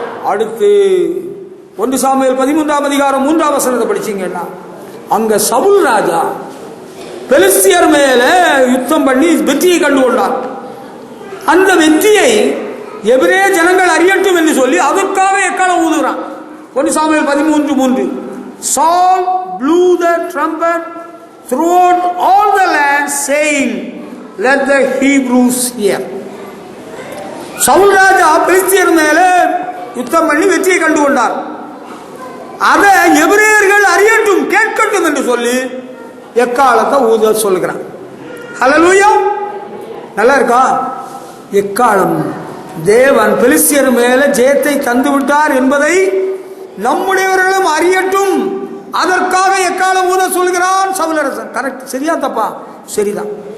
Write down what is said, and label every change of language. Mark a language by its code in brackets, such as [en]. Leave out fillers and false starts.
[ta] அடுத்து 1 சாமுவேல் 13ஆம் அதிகாரம் 3ஆம் வசனத்தை படிச்சீங்கன்னா, அங்க சவுல் ராஜா பெலிஸ்தியர் மேல யுத்தம் பண்ணி வெற்றியை கண்டு கொண்டார். அந்த வெற்றியை எபிரேய ஜனங்கள் அறியட்டும் என்று சொல்லி அதற்காக எக்காலம் ஊதுகிறான். 1 Samuel 13:3. [en] Saul blew the trumpet throughout all the land, saying, let the Hebrews hear. [ta] Saul ராஜா பெலிஸ்தியர் மேல யுத்தம் பண்ணி வெற்றியை கண்டு கொண்டார். அதை எபிரேயர்கள் அறியட்டும், கேட்கட்டும் என்று சொல்லி எக்காலத்தை ஊத சொல்லுகிறான். ஹல்லேலூயா. நல்லா இருக்கா? எக்காலம் தேவன் பெலிஸ்தியர் மேல ஜெயத்தை தந்து விட்டார் என்பதை நம்முடையவர்களும் அறியட்டும், அதற்காக எக்காலம் ஊத சொல்கிறான் சவுலரசன். கரெக்ட். சரியா தப்பா? சரிதான்.